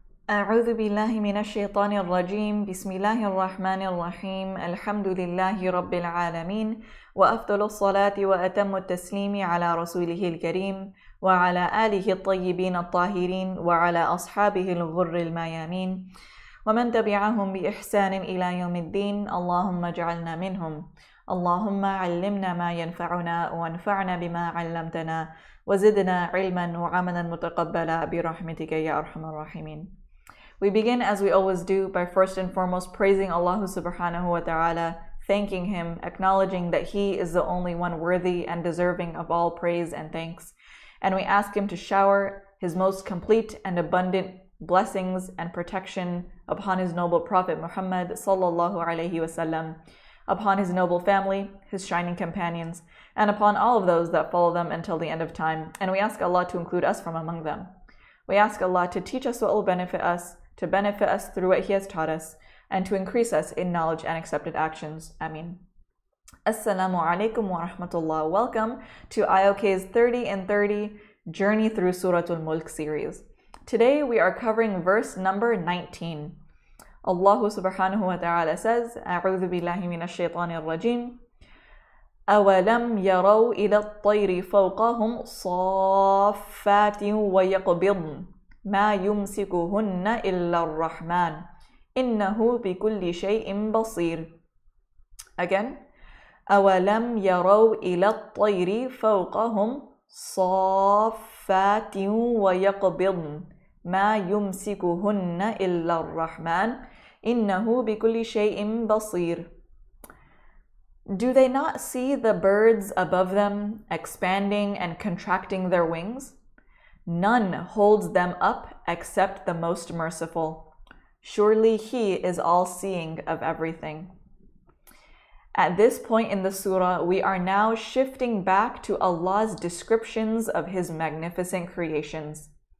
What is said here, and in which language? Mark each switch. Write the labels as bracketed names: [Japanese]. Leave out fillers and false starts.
[Arabic] أعوذ بالله من الشيطان الرجيم بسم الله الرحمن الرحيم الحمد لله رب العالمين وأفضل الصلاة وأتم التسليم على رسوله الكريم وعلى آله الطيبين الطاهرين وعلى أصحابه الغر الميامين ومن تبعهم بإحسان إلى يوم الدين اللهم اجعلنا منهم اللهم علمنا ما ينفعنا وانفعنا بما علمتنا وزدنا علما وعملا متقبلا برحمتك يا أرحم الراحمين. [English] We begin, as we always do, by first and foremost praising Allah subhanahu wa ta'ala, thanking Him, acknowledging that He is the only one worthy and deserving of all praise and thanks. And we ask Him to shower His most complete and abundant blessings and protection upon His noble Prophet Muhammad sallallahu alayhi wasallam, upon His noble family, His shining companions, and upon all of those that follow them until the end of time. And we ask Allah to include us from among them. We ask Allah to teach us what will benefit us, to benefit us through what He has taught us, and to increase us in knowledge and accepted actions. Ameen. Assalamu alaikum wa rahmatullah. Welcome to IOK's 30 and 30 Journey Through Surah Al-Mulk series. Today we are covering verse number 19. Allah subhanahu wa ta'ala says, [Arabic] أعوذ بالله من الشيطان الرجيم أولم يروا إلى الطير فوقهم صافات ويقبضن ما يمسكهن إلا الرحمن إنه بكل شيء بصير. [English] Again, [Arabic] أولم يروا إلى الطير فوقهم صافات ويقبضن ما يمسكهن إلا الرحمن إنه بكل شيء بصير. [English] Do they not see the birds above them expanding and contracting their wings? None holds them up except the Most Merciful. Surely He is all-seeing of everything. At this point in the surah, we are now shifting back to Allah's descriptions of His magnificent creations.